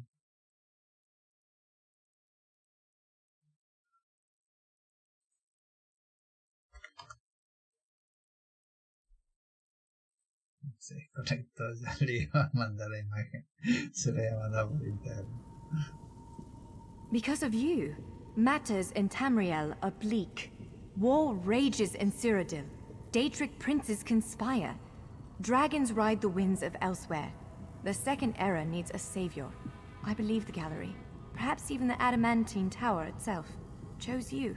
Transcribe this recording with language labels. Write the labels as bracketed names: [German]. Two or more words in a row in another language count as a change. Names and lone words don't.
[Spanish] Se conecto ya le iba a mandar la imagen. Se la iba a mandar por interno. [English] Because of you, matters in Tamriel are bleak. War rages in Cyrodiil. Daedric princes conspire. Dragons ride the winds of elsewhere. The Second Era needs a savior. I believe the gallery, perhaps even the Adamantine Tower itself, chose you.